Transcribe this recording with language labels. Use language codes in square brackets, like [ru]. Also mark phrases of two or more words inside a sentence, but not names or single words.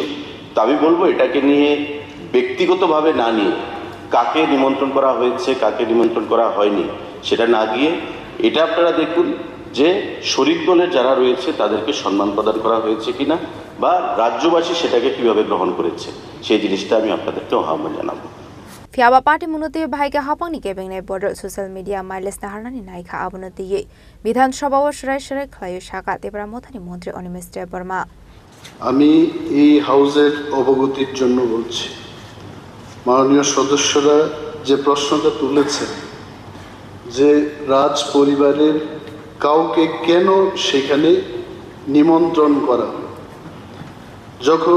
[bn] তো আমি বলবো এটাকে নিয়ে ব্যক্তিগতভাবে না নিয়ে কাকে নিমন্ত্রণ করা হয়েছে কাকে নিমন্ত্রণ করা হয়নি সেটা না গিয়ে এটা আপনারা দেখুন যে শরিক দলের যারা রয়েছে তাদেরকে সম্মান প্রদান করা হয়েছে কিনা বা রাজ্যবাসী সেটাকে কিভাবে গ্রহণ করেছে সেই জিনিসটা আমি আপনাদেরকে আহ্বান জানাবো। [trp] फियाबा पार्टी मुनति भाइका हापांनि केबेंनाय बर्डर [en] social media mileage [trp] नाहारनानि नायखा आबनति विधानसभाव सराय सराय खलायो शाखा तेप्रामथानि मन्त्री अनिमेष देबबर्मा [bn] আমি এই হাউজের অবগতির জন্য বলছি, মাননীয় সদস্যরা যে প্রশ্নটা তুলেছেন যে রাজ পরিবারের কাউকে কেন সেখানে নিমন্ত্রণ করা, যখন